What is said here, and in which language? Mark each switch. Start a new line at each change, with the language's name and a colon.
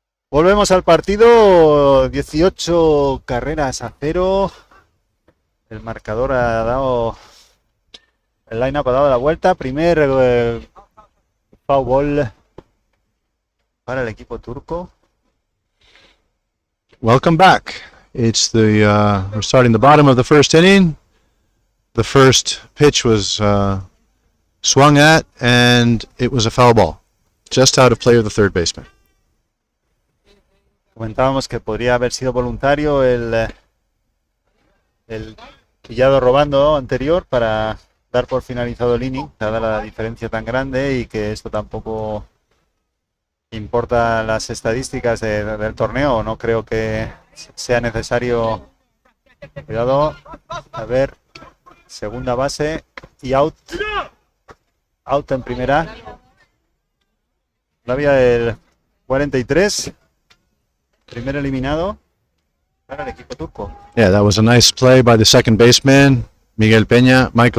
Spanish: Volvemos al partido, 18 carreras a 0. El marcador ha dado, el line-up ha dado la vuelta. Primer foul ball para el equipo turco.
English: Welcome back. It's we're starting the bottom of the first inning. The first pitch was swung at, and it was a foul ball, just out of play of the third baseman.
Spanish: Comentábamos que podría haber sido voluntario el pillado robando anterior para dar por finalizado el inning, dada la diferencia tan grande y que esto tampoco importa las estadísticas del torneo. No creo que sea necesario. Cuidado, a ver, segunda base y out en primera. La vía del 43. Primer eliminado para el equipo turco.
English: Yeah, that was a nice play by the second baseman, Michel Peña.